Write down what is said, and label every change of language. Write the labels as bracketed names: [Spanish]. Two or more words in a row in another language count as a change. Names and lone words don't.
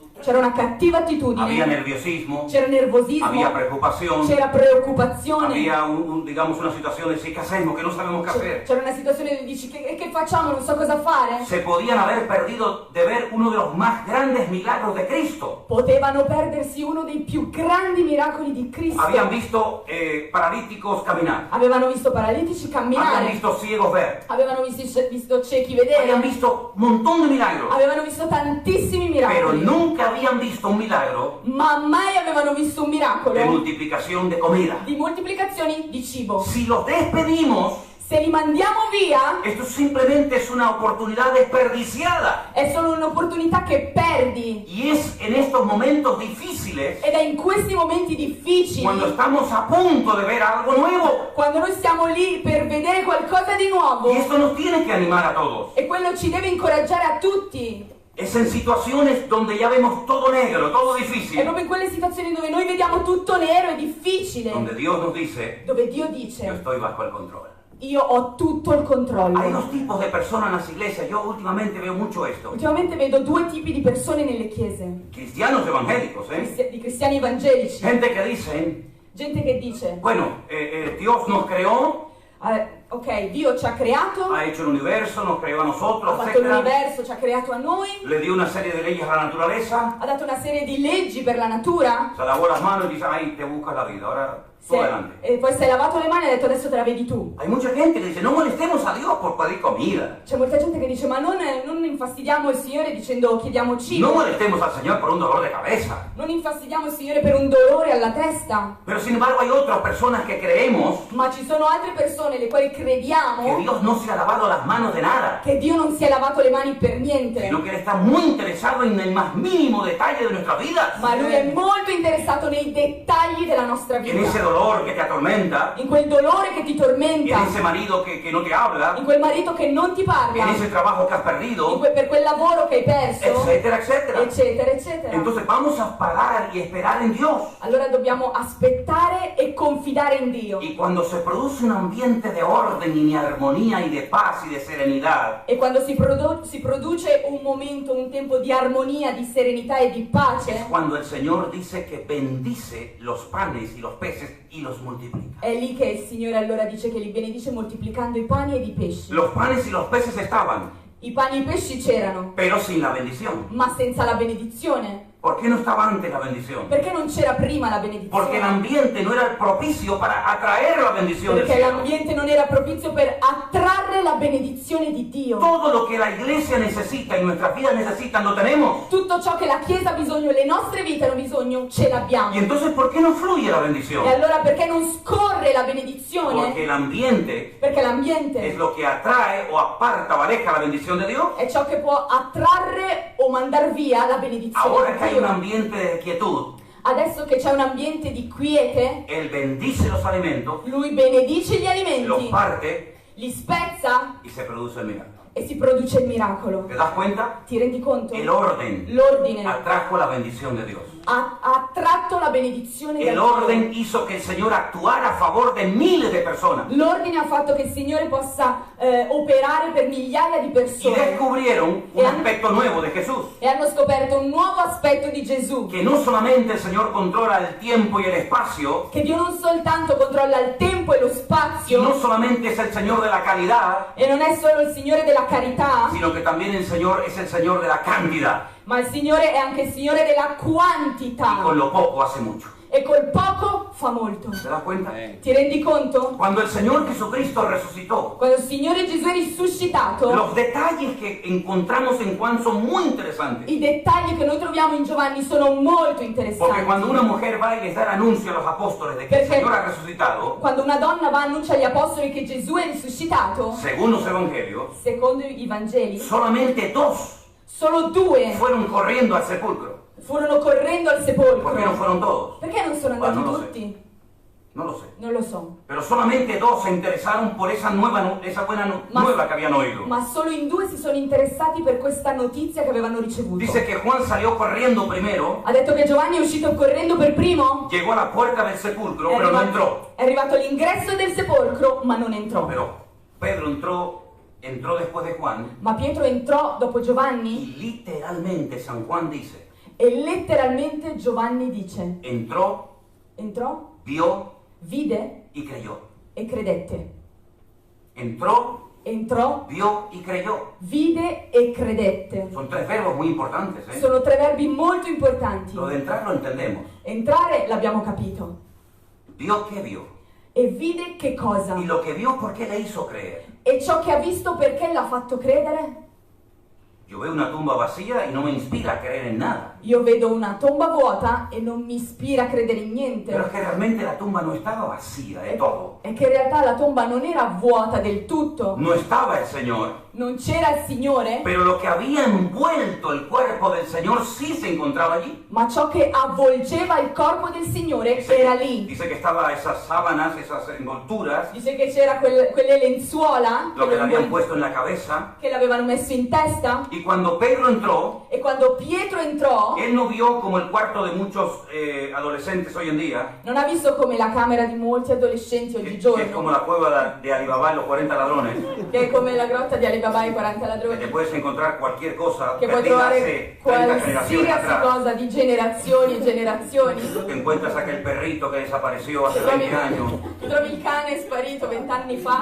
[Italian] C'era una cattiva [Spanish] había [Italian] attitudine, [Spanish] nerviosismo, [Italian] c'era nervosismo, [Spanish] había preocupación, [Italian] c'era preoccupazione, [Spanish] había digamos una situación de sí, ¿qué hacemos? Que no sabemos qué hacer. [Italian] c'era una situazione dove dici che facciamo, non so cosa fare. [Spanish] Se podían haber perdido de ver uno de los más grandes milagros de Cristo. [Italian] Potevano perdersi uno dei più grandi miracoli di Cristo. [Spanish] Habían visto paralíticos caminar, [Italian] Avevano visto paralitici [Spanish] habían [Italian] camminare, [Spanish] visto ciegos ver, [Italian] avevano visto ciechi [Spanish] habían [Italian] vedere, [Spanish] visto un montón de milagros, [Italian] avevano visto tantissimi [Spanish] pero [Italian] miracoli, [Spanish] nunca habían visto un milagro [Italian] ma mai avevano visto un [Spanish] de [Italian] miracolo [Spanish] multiplicación de comida. [Italian] di moltiplicazioni di cibo. [Spanish] Si los despedimos, [Italian] Se li mandiamo via [Spanish] esto simplemente es una oportunidad desperdiciada. [Italian] è solo un'opportunità che perdi, [Spanish] Y es en estos momentos difíciles, [Italian] ed è in questi momenti difficili, [Spanish] cuando estamos a punto de ver algo nuevo. [Italian] quando noi siamo lì per vedere qualcosa di nuovo, [Spanish] Y esto nos tiene que animar a todos. [Italian] e quello ci deve incoraggiare a tutti. [Spanish] Es en situaciones donde ya vemos todo negro, todo [Italian] È [Spanish] difícil, [Italian] proprio in quelle situazioni dove noi vediamo tutto nero e difficile, [Spanish] donde Dios nos dice, [Italian] dove Dio [Spanish] yo [Italian] dice: [Spanish] estoy bajo el control. [Italian] io ho tutto il [Spanish] Hay [Italian] controllo. [Spanish] dos tipos de personas en las iglesias, yo últimamente veo mucho esto. [Italian] Ultimamente vedo due tipi di persone nelle chiese, [Spanish] Cristianos evangélicos, [Italian] di cristiani evangelici, [Spanish] gente que dicen, [Italian] gente che dice: [Spanish] bueno, Dios nos creó, [Italian] ok, Dio ci ha creato, [Spanish] ha hecho el universo, nos creó a [Italian] ha [Spanish] nosotros, [Italian] fatto [Spanish] etc. [Italian] l'universo, ci ha creato a noi, [Spanish] Le dio una serie de leyes a la naturaleza, [Italian] ha dato una serie di leggi per la natura, [Spanish] se lavó las manos y dice, ay, te buscas la vida, ahora tú adelante. [Italian] e poi si è lavato le mani e ha detto: adesso te la vedi tu. [Spanish] Hay mucha gente que dice, no molestemos a Dios por pedir comida. [Italian] C'è molta gente che dice: ma non infastidiamo il Signore dicendo chiediamo [Spanish] No [Italian] cibo, [Spanish] molestemos al Señor por un dolor de cabeza. [Italian] non infastidiamo il Signore per un dolore alla testa. [Spanish] Pero sin embargo hay otras personas que creemos [Italian] Ma ci sono altre persone le quali [Spanish] que [Italian] crediamo [Spanish] Dios no se ha lavado las manos de nada, [Italian] che Dio non si è lavato le mani per niente, [Spanish] sino que Él está muy interesado en el más mínimo detalle de nuestras vidas. [Italian] ma Lui è molto interessato nei dettagli della nostra [Spanish] En ese [Italian] vita, [Spanish] dolor que te atormenta, [Italian] in quel dolore che ti [Spanish] en [Italian] tormenta, [Spanish] ese marido que no te habla, [Italian] in quel marito che non ti [Spanish] en [Italian] parla, [Spanish] ese trabajo que has perdido, [Italian] per quel lavoro che hai perso, [Spanish] etcétera, etcétera. [Italian] eccetera, eccetera. [Spanish] Entonces vamos a parar y esperar en Dios. [Italian] Allora dobbiamo aspettare e confidare in Dio. [Spanish] Y cuando se produce un ambiente de orden y de armonía y de paz y de serenidad, [Italian] E quando si produce un momento, un tempo di armonia, di serenità e di [Spanish] es [Italian] pace, [Spanish] cuando el Señor dice que bendice los panes y los peces y los multiplica. [Italian] è lì che il Signore allora dice che li benedice moltiplicando i pani ed i pesci. [Spanish] Los panes y los peces estaban, [Italian] I pani e i pesci c'erano, [Spanish] pero sin la bendición. [Italian] ma senza la benedizione. [Spanish] ¿Por qué no estaba antes la bendición? [Italian] Perché non c'era prima la [Spanish] Porque el [Italian] benedizione? [Spanish] ambiente no era el propicio para atraer la bendición del [Italian] Perché [Spanish] cielo. [Italian] l'ambiente non era propizio per attrarre la benedizione di Dio. [Spanish] Todo lo que la iglesia necesita y nuestras vidas necesitan lo tenemos. [Italian] Tutto ciò che la Chiesa ha bisogno, le nostre vite hanno bisogno, ce l'abbiamo. [Spanish] Y entonces, ¿por qué no fluye la bendición? [Italian] E allora perché non scorre la benedizione? [Spanish] Porque el ambiente [Italian] Perché [Spanish] es [Italian] l'ambiente [Spanish] lo que atrae o aparta o aleja la bendición de Dios. [Italian] è ciò che può attrarre o mandar via la benedizione [Spanish] Ahora [Italian] di [Spanish] que hay [Italian] Dio. [Spanish] un ambiente de quietud, [Italian] Adesso che c'è un ambiente di quiete, [Spanish] Él bendice los alimentos, [Italian] Lui benedice gli [Spanish] los [Italian] alimenti, [Spanish] parte [Italian] li spezza [Spanish] y se produce el milagro. [Italian] e si produce il miracolo. [Spanish] ¿Te das cuenta? [Italian] Ti rendi conto? [Spanish] El orden [Italian] L'ordine [Spanish] atrajo la bendición de Dios. [Italian] ha attratto la benedizione da [Spanish] El [Italian] Dio. [Spanish] orden hizo que el Señor actuara a favor de miles de personas. [Italian] L'ordine ha fatto che il Signore possa operare per migliaia di [Spanish] Y [Italian] persone [Spanish] descubrieron un aspecto nuevo de Jesús. [Italian] e hanno scoperto un nuovo aspetto di Gesù, [Spanish] Que no solamente el Señor controla el tiempo y el espacio, [Italian] che Dio non soltanto controlla il tempo e lo [Spanish] y no [Italian] spazio [Spanish] solamente es el Señor de la calidad, [Italian] e non è solo il Signore della carità, [Spanish] sino que también el Señor es el Señor de la cantidad. [Italian] ma il Signore è anche il Signore della [Spanish] Y [Italian] quantità, [Spanish] con lo poco hace mucho. [Italian] e col poco fa molto. [Spanish] ¿Te das cuenta? [Italian] Ti rendi conto? [Spanish] Cuando el Señor Jesucristo resucitó, [Italian] Quando il Signore Gesù è risuscitato, [Spanish] los detalles que encontramos en Juan son muy interesantes. [Italian] i dettagli che noi troviamo in Giovanni sono molto [Spanish] Porque cuando una [Italian] interessanti. [Spanish] mujer va y les da el anuncio a los apóstoles de que el [Italian] Perché- [Spanish] Señor ha resucitado, [Italian] Quando una donna va e annuncia agli apostoli che Gesù è risuscitato, [Spanish] según los evangelios, [Italian] secondo i Vangeli, [Spanish] solamente dos [Italian] solo due [Spanish] fueron corriendo al sepulcro. [Italian] furono correndo al [Spanish] ¿Por qué no [Italian] sepolcro. [Spanish] fueron todos? [Italian] Perché non sono andati Guarda, non lo so. tutti? [Spanish] No lo sé. [Italian] Non lo so. [Spanish] Pero solamente dos se interesaron por esa buena nueva que habían oído. [Italian] Ma solo in due si sono interessati per questa notizia che avevano ricevuto. [Spanish] Dice que Juan salió corriendo primero, [Italian] Ha detto che Giovanni è uscito correndo per primo. [Spanish] llegó a la puerta del sepulcro, pero no entró. [Italian] È arrivato all'ingresso del sepolcro, ma non entrò. [Spanish] Pero Pedro entró después de Juan, [Italian] Ma Pietro entrò dopo Giovanni [Spanish] y literalmente San Juan dice, [Italian] e letteralmente Giovanni dice: [Spanish] entró, [Italian] entrò, [Spanish] vio [Italian] vide [Spanish] y creyó. [Italian] e credette. [Spanish] Entró, [Italian] Entrò, [Spanish] vio y creyó. [Italian] vide e credette. [Spanish] Son tres verbos muy importantes, ¿eh? [Italian] Sono tre verbi molto importanti. [Spanish] Lo de entrar lo entendemos. [Italian] Entrare l'abbiamo capito. [Spanish] Vio que vio. [Italian] E vide che cosa? [Spanish] Y lo que vio, ¿por qué le hizo creer? [Italian] E ciò che ha visto perché l'ha fatto credere? [Spanish] Yo veo una tumba vacía y no me inspira a creer en nada. [Italian] Io vedo una tomba vuota e non mi ispira a credere in niente. [Spanish] Pero es que realmente la tumba no estaba vacía de todo. [Italian] È che in realtà la tomba non era vuota del tutto. [Spanish] No estaba el Señor. [Italian] Non c'era il Signore, [Spanish] Pero lo que había envuelto el cuerpo del Señor sí se encontraba allí. [Italian] ma ciò che avvolgeva il corpo del Signore era lì. [Spanish] Dice que estaba esas sábanas, esas envolturas, [Italian] Dice che c'era quelle lenzuola [Spanish] lo que le habían puesto en la cabeza. [Italian] che l'avevano messo in testa. [Spanish] Y cuando Pedro entró, [Italian] E quando Pietro entrò, [Spanish] él no vio como el cuarto de muchos adolescentes hoy en día, [Italian] non ha visto come la camera di molti adolescenti [Spanish] que es como [Italian] oggigiorno, [Spanish] la cueva de Alibaba y los 40 ladrones, [Italian] che è come la grotta di Alibaba e i 40 [Spanish] que te [Italian] ladroni, [Spanish] puedes encontrar cualquier cosa [Italian] che puoi [Spanish] perdida [Italian] trovare [Spanish] hace 30 generaciones [Italian] qualsiasi [Spanish] atrás. [Italian] cosa di generazioni e generazioni. [Spanish] Te encuentras aquel perrito que desapareció hace 20 años. [Italian] Trovi il cane sparito 20 anni fa,